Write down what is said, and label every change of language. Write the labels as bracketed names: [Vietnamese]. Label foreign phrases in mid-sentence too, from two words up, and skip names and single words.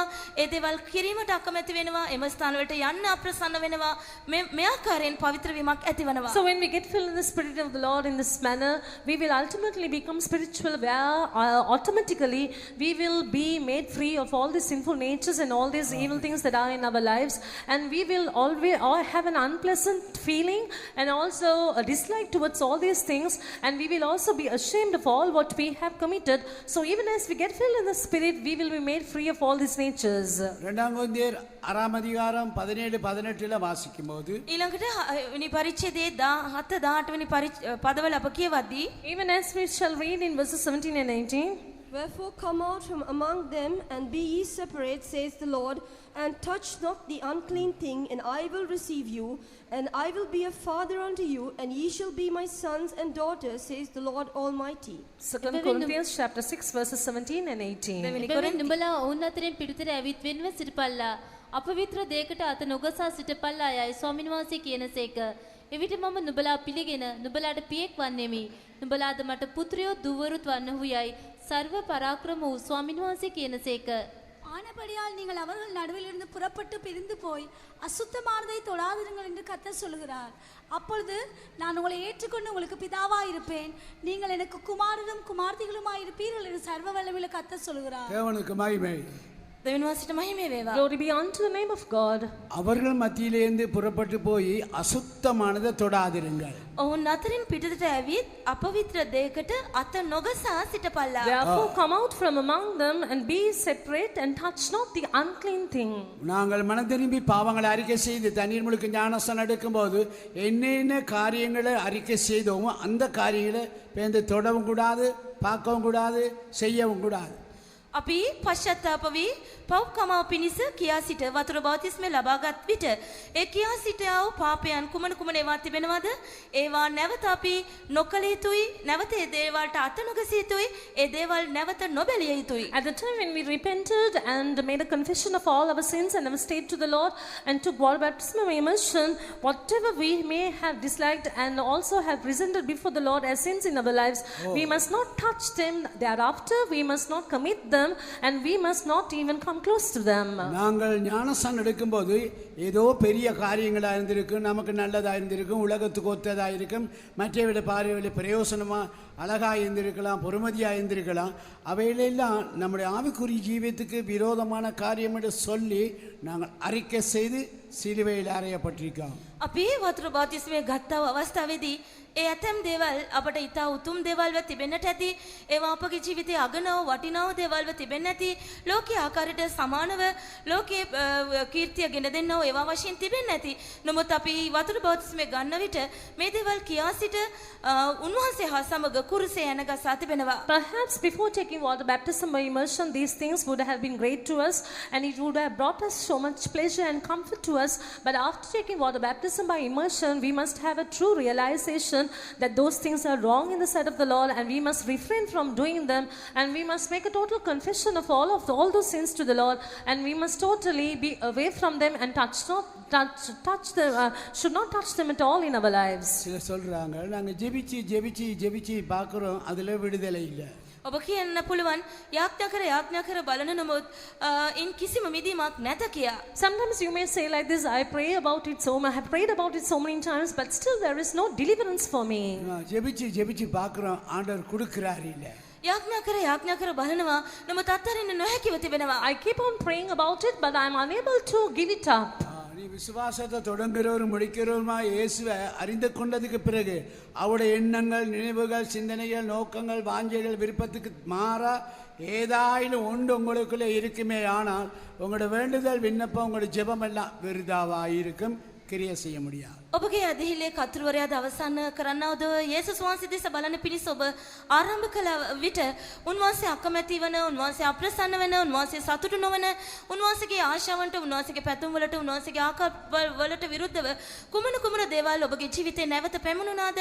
[Sinhala] ඒ දේවල් කිරීමට අකමැති වෙනවා, එම ස්ථාන වලට යන්න අප්‍රසන්න වෙනවා. මේ ආකාරයෙන් පවිත්‍ර වීමක් ඇති වෙනවා. [English] So when we get filled in the Spirit of the Lord in this manner, we will ultimately become spiritual, where automatically we will be made free of all these sinful natures and all these evil things that are in our lives, and we will always have an unpleasant feeling and also a dislike towards all these things, and we will also be ashamed of all what we have committed. So even as we get filled in the Spirit, we will be made free of all these natures. [Tamil] இரண்டாம் கொரிந்தியர் 6ஆம் அதிகாரம் 17-18 வாசிக்கும்போது [Sinhala] ඊළඟට වෙනි පරිච්ඡේදයේ 17-18 වෙනි පදවල අප කියවද්දී, [English] Even as we shall read in verses 17 and 18, Wherefore come out from among them, and be ye separate, says the Lord, and touch not the unclean thing, and I will receive you, and I will be a father unto you, and ye shall be my sons and daughters, says the Lord Almighty. 2 Corinthians chapter 6 verses 17 and 18. [Sinhala] එබැවින් නුඹලා ඔවුන් අතරින් පිටුතර ඇවිත් වෙන්ව සිටපල්ලා. අපවිත්‍ර දෙයකට අත නොගසා සිටපල්ලා යයි ස්වාමීන් වහන්සේ කියනසේක. එවිට මම නුඹලා පිළිගෙන නුඹලාට පියෙක් වන්නෙමි. නුඹලාද මට පුත්‍රයෝ දුවරුත් වන්නහු යයි සර්ව පරාක්‍රම වූ ස්වාමීන් වහන්සේ කියනසේක. [Tamil] ஆனபடியால் நீங்கள் அவர்கள் நடுவிலிருந்து புறப்பட்டு பிரிந்து போய் அசுத்தமானதை தொடாதிருங்கள் என்று கர்த்தர் சொல்கிறார். அப்பொழுது நான் உங்களை ஏற்றுக்கொண்டு உங்களுக்கு பிதாவாயிருப்பேன், நீங்கள் எனக்கு குமாரரும் குமார்த்திகளுமாயிருப்பீர்கள் என்று சர்வ வல்லமையுள்ள கர்த்தர் சொல்கிறார். தேவனுக்கு மகிமை. [Sinhala] දෙවියන් වහන්සේට මහිම වේවා. [English] Glory be unto the name of God. [Tamil] அவர்கள் மத்தியிலேந்து புறப்பட்டு போய் அசுத்தமானதை தொடாதிருங்கள். [Sinhala] ඔවුන් අතරින් පිටතට ඇවිත් අපවිත්‍ර දෙයකට අත නොගසා සිටපල්ලා. [English] Therefore come out from among them and be separate and touch not the unclean thing. [Tamil] நாங்கள் மனம் திரும்பி பாவங்களை அறிக்கை செய்து தண்ணீர் முழுக்க ஞானஸ்தானம் எடுக்கும்போது என்னென்ன காரியங்களை அறிக்கை செய்தோமோ அந்த காரியங்களை பேருந்து தொடவும் கூடாது, பார்க்கவும் கூடாது, செய்யவும் கூடாது. [Sinhala] අපි පශ්චාත්තාප වී පව්කමාව පිණිස කියා සිට වතුර බෞතිස්මය ලබාගත් විට ඒ කියා සිට ආ වූ පාපයන් කුමන ඒවා තිබෙනවද? ඒවා නැවත අපි නොකළ යුතුයි, නැවත ඒ දේවල්ට අත නොගසිය යුතුයි, ඒ දේවල් නැවත නොබැලිය යුතුයි. [English] At the time when we repented and made a confession of all our sins and our state to the Lord and took water baptism of immersion, whatever we may have disliked and also have presented before the Lord as sins in our lives, we must not touch them. Thereafter we must not commit them, and we must not even come close to them. [Tamil] நாங்கள் ஞானஸ்தானம் எடுக்கும்போது ஏதோ பெரிய காரியங்களா இருந்திருக்கும், நமக்கு நல்லதா இருந்திருக்கும், உலகத்துக்கு ஒத்ததா இருக்கும், மற்றவருடைய பார்வையில் பிரயோசனமா அழகா இருந்திருக்கலாம், பொறுமதியா இருந்திருக்கலாம். அவைகளெல்லாம் நம்முடைய ஆவிக்குரிய ஜீவியத்துக்கு விரோதமான காரியம் என்று சொல்லி நாங்கள் அறிக்கை செய்து சிலுவையில் அறையப்பட்டிருக்கோம். [Sinhala] අපි වතුර බෞතිස්මය ගත්තා වූ අවස්ථාවේදී ඒ ඇතැම් දේවල් අපට ඉතා උතුම් දේවල්ව තිබෙන්නට ඇති, ඒවා අපගේ ජීවිතයේ අගනව වටිනාව දේවල්ව තිබෙන්න ඇති, ලෝකයේ ආකාරයට සමානව ලෝකයේ කීර්තිය ගෙන දෙන්නව ඒවා වශයෙන් තිබෙන්න ඇති. නමුත් අපි වතුර බෞතිස්මය ගන්න විට මේ දේවල් කියා සිට උන්වහන්සේ හා සමග කුරුසේ යනගසා තිබෙනවා. [English] Perhaps before taking water baptism by immersion, these things would have been great to us and it would have brought us so much pleasure and comfort to us. But after taking water baptism by immersion, we must have a true realization that those things are wrong in the sight of the Lord, and we must refrain from doing them, and we must make a total confession of all those sins to the Lord, and we must totally be away from them and should not touch them at all in our lives. [Tamil] சில சொல்றாங்க நாங்க ஜெபிச்சு பார்க்கிறோம், அதுல விடுதலை இல்லை. [Sinhala] ඔබ කියන්න පුළුවන් යාඥා කර බලන නමුත් ඉන් කිසිම මිදීමක් නැත කියා. [English] Sometimes you may say like this, I have prayed about it so many times, but still there is no deliverance for me. [Tamil] ஜெபிச்சு பார்க்கிறோம், ஆண்டவர் கொடுக்கிறார் இல்ல. [Sinhala] යාඥා කර බලනවා නමුත් අත්හරින්න නොහැකිව තිබෙනවා. [English] I keep on praying about it, but I am unable to give it up. [Tamil] நீ விசுவாசத்தை தொடங்குறவரும் முடிக்கிறவருமா இயேசுவை அறிந்து கொண்டதுக்கு பிறகு அவருடைய எண்ணங்கள், நினைவுகள், சிந்தனைகள், நோக்கங்கள், வாஞ்சைகள், விருப்பத்துக்கு மாறா ஏதாயிலும் ஒன்று உங்களுக்குள்ளே இருக்குமே ஆனால் உங்களோட வேண்டுதல், விண்ணப்பம், உங்களோட ஜெபம் எல்லாம் விருதாவாயிருக்கும், கிரியை செய்ய முடியாது. [Sinhala] ඔබගේ ඇදහිල්ලේ කතුරුවරයාද අවසන් කරන්නවද යේසුස් වහන්සේ දෙස බලන පිණිස ඔබ ආරම්භ කළ විට උන්වහන්සේ අකමැති වන, උන්වහන්සේ අප්‍රසන්න වෙන, උන්වහන්සේ සතුටු නොවන, උන්වහන්සේගේ ආශාවන්ට, උන්වහන්සේගේ පැතුම් වලට, උන්වහන්සේගේ ආකාර වලට විරුද්ධව කුමන දේවල් ඔබගේ ජීවිතේ නැවත පැමුණුනාද?